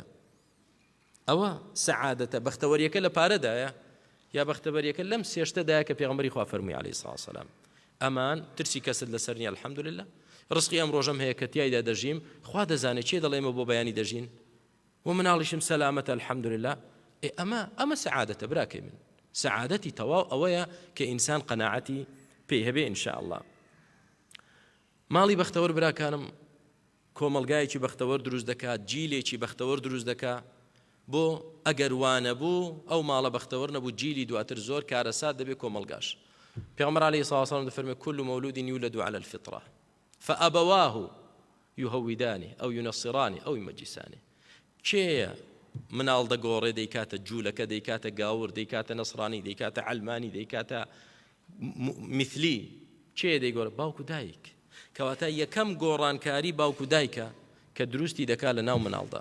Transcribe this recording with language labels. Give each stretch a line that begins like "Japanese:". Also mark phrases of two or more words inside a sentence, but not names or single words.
Central Kurdish: ئەوە سەعادەتە بەختەوەریەکە لە پارەدایە یا بەختەوەریەکە لەم سێشتەدایە کە پێغەمبەری خوا فەرمووی
Arabic: عەلەیهی سڵاو وسەلام
Central Kurdish: ئەمان ترسی کەست لەسەر نییە الحەمدولله ڕزقی ئەم ڕۆژەم هەیە کە تیایدا دەژیم خوا دەزانێت چێ دەڵێمە بۆ بەیانی دەژین و مناڵیشم سەلامەتە الحەمدولله ئەمە سەعادەتە براکەی من سەعادەتی تەواو ئەوەیە کە ئینسان قەناعەتی پێی هەبێ
Arabic: ئینشاء الله.
Central Kurdish: ماڵی بەختەوەر براکانم کۆمەلگایەکی بەختەوەر دروست دەکات جیلێکی بەختەوەر دروست دەکات بۆ ئەگەر وانە بوو ئەو ماڵە بەختەوەر نەبوو جیلی دواتر زۆر کارەسات دەبێت کۆمەلگاش. پێغەمبەر عەلەیهی سڵاو وسەلام دەفەرمێ
Arabic: كل مولود يولد على الفطرة فأبواه يهودانه أو ينصرانه أو يمجسانه.
Central Kurdish: کێیە مناڵ دەگۆڕێ دەیکاتە جوولەکە دەیکاتە گاور دەیکاتە نەسڕانی دەیکاتە عەلمانی دەیکاتە مثلی کێ دەیگۆڕێ؟ باوکو دایک. کەواتە یەکەم گۆڕانکاری باوکو دایکە کە دروستی دەکات لە ناو مناڵدا.